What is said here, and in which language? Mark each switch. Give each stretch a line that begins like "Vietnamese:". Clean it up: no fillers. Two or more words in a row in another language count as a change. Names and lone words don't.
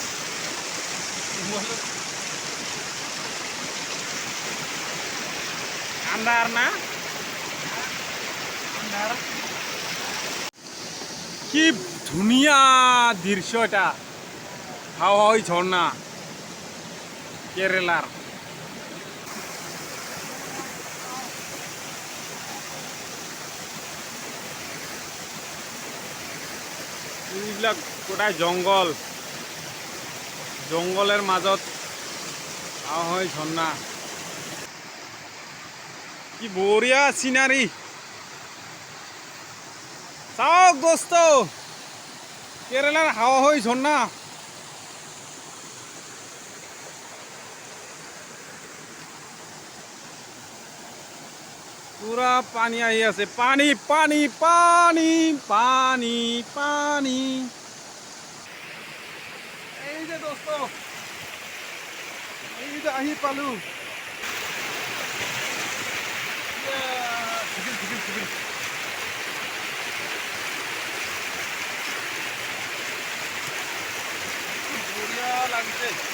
Assamese: আন্ধার না, কি ধুনিয়া দৃশ্য এটা। হাওয়া হাওই ঝর্ণা কেরালার। এইবিলাক গোটাই জঙ্গল, জঙ্গলের মাজত হাওয়া হাওই ঝর্ণা। কি বঢ়িয়া সিনারি। চাওক দোস্ত, কেরালার হাওয়া হাওই ঝর্ণা। পুরা পানি আহি আছে, পানি পানি পানি পানি পানি। এই যে দোস্ত, এই যে আহি পালু। বঢ়িয়া লাগিছে।